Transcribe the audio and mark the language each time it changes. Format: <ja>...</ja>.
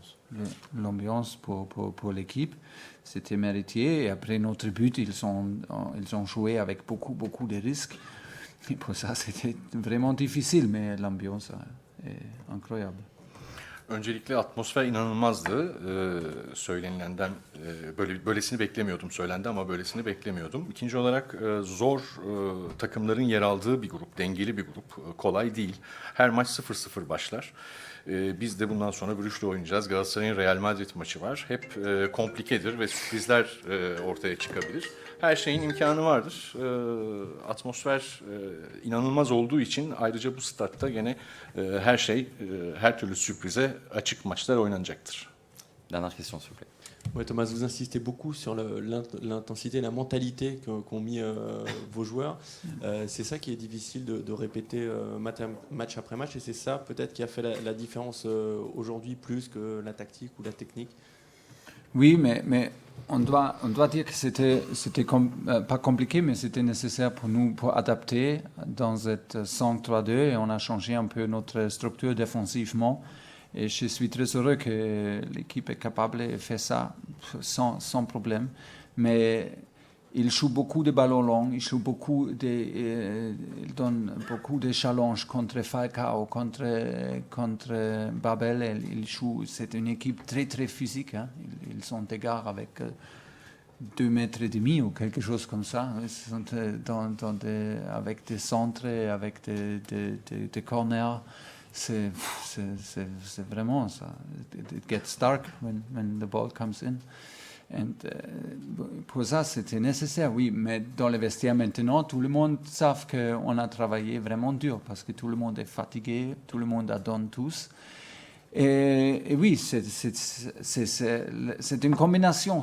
<fr>De l'ambiance. L'ambiance pour l'équipe, c'était mérité. Et après notre but, ils ont joué avec beaucoup de risques. Et pour ça, c'était vraiment difficile, mais l'ambiance est incroyable.</fr> <tr>Öncelikle atmosfer inanılmazdı. Söylenilenden böylesini beklemiyordum. Söylendi ama böylesini beklemiyordum. İkinci olarak zor takımların yer aldığı bir grup, dengeli bir grup. Kolay değil. Her maç 0-0 başlar. Biz de bundan sonra Brugge'le oynayacağız. Galatasaray'ın Real Madrid maçı var. Hep komplikedir ve sürprizler ortaya çıkabilir. Her şeyin imkanı vardır. Atmosfer inanılmaz olduğu için ayrıca bu statta gene her türlü sürprize açık maçlar oynanacaktır.</tr> <fr>Dernière question, s'il vous plaît. Ouais, Thomas, vous insistez beaucoup sur l'intensité, la mentalité qu'ont mis vos joueurs. C'est ça qui est difficile de répéter match après match, et c'est ça peut-être qui a fait la différence aujourd'hui plus que la tactique ou la technique. Oui, mais on doit dire que c'était pas compliqué, mais c'était nécessaire pour nous pour adapter dans cette 5-3-2 et on a changé un peu notre structure défensivement. Et je suis très heureux que l'équipe est capable de faire ça sans problème. Mais il joue beaucoup de ballons longs, il donne beaucoup de challenges contre Falcao, contre Babel. C'est une équipe très très physique. Hein. Ils sont égards avec 2,5 mètres ou quelque chose comme ça. Ils sont avec des centres, avec des corners. C'est vraiment ça.</fr> <en>It gets dark when the ball comes in.</en> <fr>And, pour ça, c'était nécessaire, oui. Mais dans les vestiaires maintenant, tout le monde sait qu'on a travaillé vraiment dur parce que tout le monde est fatigué, tout le monde donne tous. Et oui, c'est une combination.</fr>